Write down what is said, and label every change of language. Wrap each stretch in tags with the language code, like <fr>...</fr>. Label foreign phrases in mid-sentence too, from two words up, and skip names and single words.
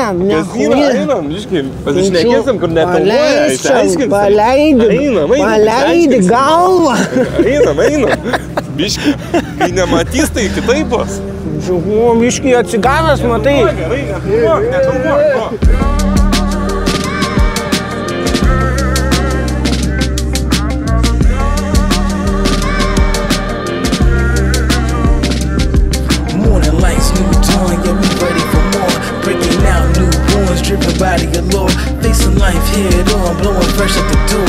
<lt>Einam, iškai, pasišnekėsim, kur netalvoja, išaiškinsim. Paleidi galvą. Einam. Biški, kai nematys, tai kitaip bus. Biški atsigavęs, matai. Gerai, nekalbuok.</lt> <en>Driven by the allure, facing life head on, blowing fresh at the door.</en>